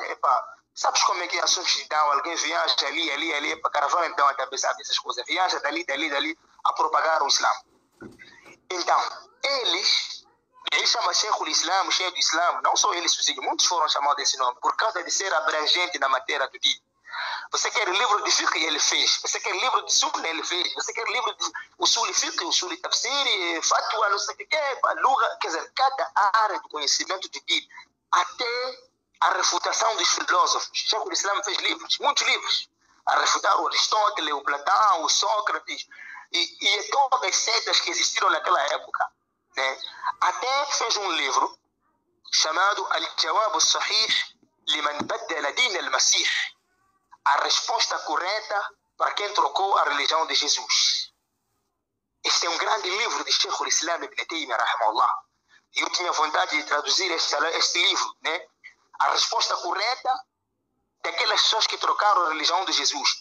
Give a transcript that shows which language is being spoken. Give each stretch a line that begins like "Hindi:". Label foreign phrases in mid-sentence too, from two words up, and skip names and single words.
Portuguese: Sabes como é que é assuntos de dawa? Alguém viaja ali, para caravana, então até sabe essas coisas, viaja dali, a propagar o Islã. Então, eles chama Sheikh Islam, Sheikh do Islam, não só ele sozinho, muitos foram chamados desse nome, por causa de ser abrangente na matéria do dia. Você quer livro de fiqh, ele fez. Você quer livro de sunna, ele fez. Você quer livro de
Arabic: أصول الفقه, أصول التفسير,
Portuguese: fatwa, não sei o que é, lugha. Quer dizer, cada área do conhecimento de din, até a refutação dos filósofos. Sheikh Islam fez livros, muitos livros, a refutar o Aristóteles, o Platão, o Sócrates e todas as setas que existiram naquela época, né? Até fez um livro chamado Al-Jawab al-Sahih liman baddala din al-Masih, a resposta correta para quem trocou a religião de Jesus. Este é um grande livro de Sheikh Islam Ibn Taymiyyah, rahimahullah. Eu tinha vontade de traduzir este livro, né? A resposta correta daquelas pessoas que trocaram a religião de Jesus.